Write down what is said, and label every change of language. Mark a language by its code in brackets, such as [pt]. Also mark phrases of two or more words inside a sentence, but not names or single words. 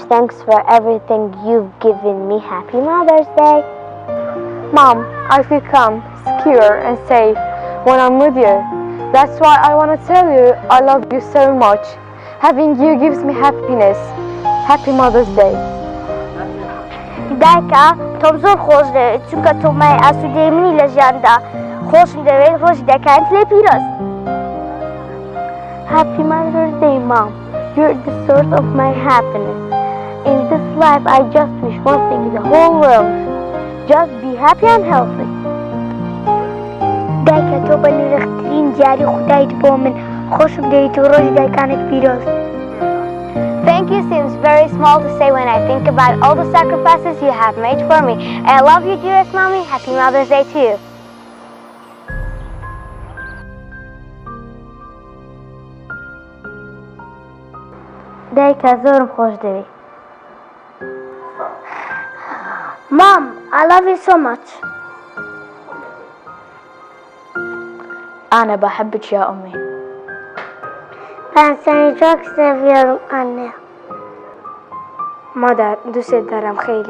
[en] Thanks for everything you've given me. Happy Mother's Day. Mom, I feel calm, secure and safe when I'm with you. That's why I want to tell you I love you so much. Having you gives me happiness. Happy Mother's Day. [ckb] دایکە تۆم زۆر خۆش دەوێت چونکە تۆ مای ئاسوودەی منی لە ژیاندا خۆشم دەوێت ڕۆژی دەکەیت لێ پیرۆز. [en] Happy Mother's Day, Mom. You're the source of my happiness. In this life, I just wish one thing in the whole world. Just be happy and healthy. [ckb] دایکە تۆ بە نرخترین دیاری خودایت بۆ من خۆشم دەوێت و ڕۆژی دایکانت پیرۆز. [en] Thank you seems very small to say when I think about all the sacrifices you have made for me. And I love you, dearest Mommy. Happy Mother's Day to you. [ckb] دایکە زۆرم خۆش دەوێت. [en] Mom, I love you so much. [ar] أنا بحبك يا أمي. [tr] Ben seni çok seviyorum anne. [fa] مادر دوست دارم خیلی.